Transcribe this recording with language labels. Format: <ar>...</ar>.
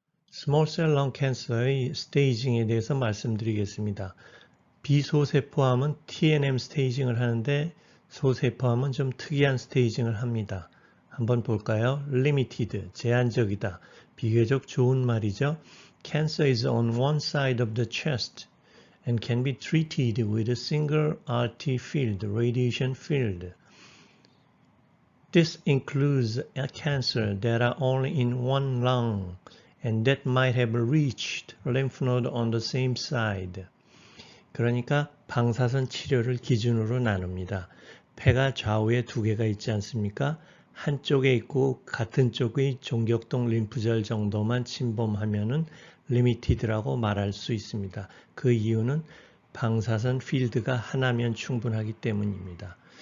<ko>스몰 셀 렁 캔서의 스테이징에 대해서 말씀드리겠습니다. 비소세포암은 TNM 스테이징을 하는데 소세포암은 좀 특이한 스테이징을 합니다. 한번 볼까요? Limited, 제한적이다. 비교적 좋은 말이죠.</ko> <en>Cancer is on one side of the chest and can be treated with a single RT field, radiation field. This includes a cancer that are only in one lung and that might have reached lymph node on the same side.</en> <ko>그러니까 방사선 치료를 기준으로 나눕니다. 폐가 좌우에 두 개가 있지 않습니까? 한쪽에 있고 같은 쪽의 종격동 림프절 정도만 침범하면은 리미티드라고 말할 수 있습니다. 그 이유는 방사선 필드가 하나면 충분하기 때문입니다.</ko>